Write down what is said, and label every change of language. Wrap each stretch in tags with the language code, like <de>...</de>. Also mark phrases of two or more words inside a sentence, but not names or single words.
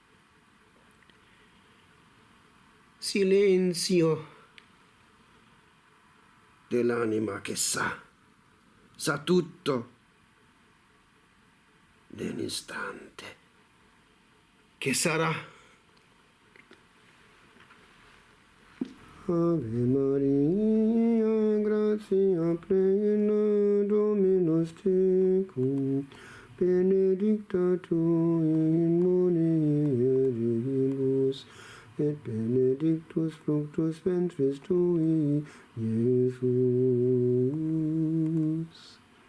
<it>Silenzio dell'anima che sa tutto nell'istante che sarà.</it> <la>Ave Maria, grazia plena, Dominus tecum, benedicta tu in mulieribus, et benedictus fructus ventris tui, Iesus.</la>